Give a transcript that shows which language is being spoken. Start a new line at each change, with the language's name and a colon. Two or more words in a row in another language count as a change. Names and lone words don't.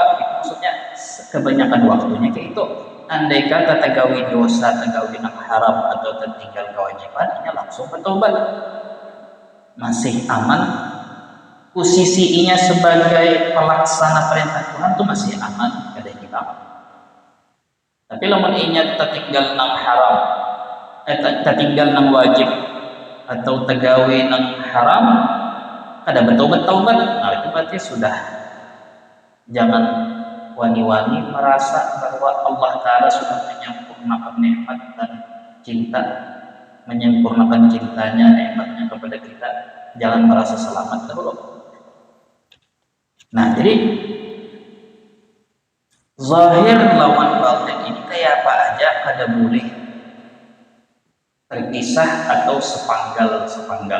Indonesian: Itu maksudnya kebanyakan waktunya kayak itu. Andai kata tegawi dosa, tegawi yang haram atau tertinggal kewajiban, ini langsung bertobat, masih aman. Posisinya sebagai pelaksana perintah Tuhan itu masih aman,
Banjar: kada hilang. Tapi lamun ingat tertinggal nang haram, tertinggal nang wajib atau tegawi nang haram, kada bertobat-tobat, nah itu berarti sudah.
Indonesian: Jangan wani-wani merasa bahwa Allah Ta'ala sudah menyempurnakan nikmat dan cinta, menyempurnakan cintanya, nikmatnya kepada kita.
Banjar: Jangan merasa selamat dahulu. Nah, jadi zahir lawan batin ini kayak apa aja kada boleh terpisah atau sepanggal.